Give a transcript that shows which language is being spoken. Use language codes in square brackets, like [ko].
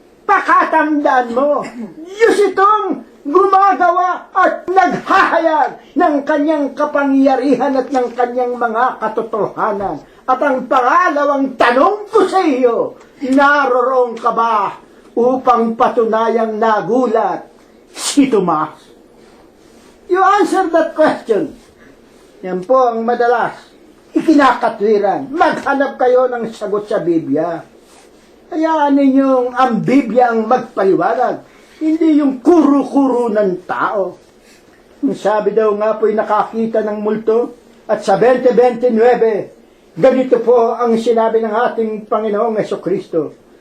[tl] Pakatandaan mo, Diyos itong gumagawa at naghahayag ng kanyang kapangyarihan at ng kanyang mga katotohanan. At ang pangalawang tanong ko sa iyo, naroroon ka ba upang patunayang nagulat si Tomas? [en] You answer that question. [tl] Yan po ang madalas ikinakatwiran. Maghanap kayo ng sagot sa Biblia. Hayaan ninyong ang Biblia ang magpaliwanag, hindi yung kuro-kuro ng tao. Sabi daw nga po'y nakakita ng multo, at sa 20:29, ganito po ang sinabi ng ating Panginoong Jesucristo.